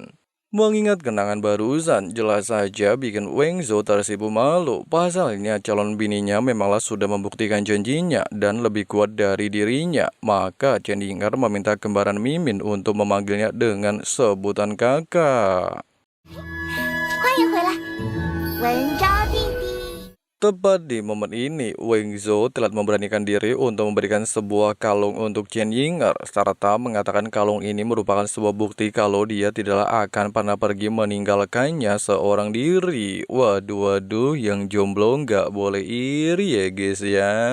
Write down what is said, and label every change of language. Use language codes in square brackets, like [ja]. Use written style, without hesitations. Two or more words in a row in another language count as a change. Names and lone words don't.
[id] Mengingat kenangan barusan, jelas saja bikin Wengzhou tersipu malu. Pasalnya calon bininya memanglah sudah membuktikan janjinya dan lebih kuat dari dirinya. Maka Chen Ying'er meminta kembaran Mimin untuk memanggilnya dengan sebutan kakak. [zh] 欢迎回来，文昭弟弟。 [id] Tepat di momen ini, Wengzhou telah memberanikan diri untuk memberikan sebuah kalung untuk Chen Ying'er, serta mengatakan kalung ini merupakan sebuah bukti kalau dia tidaklah akan pernah pergi meninggalkannya seorang diri. Waduh, yang jomblo nggak boleh iri ya guys ya.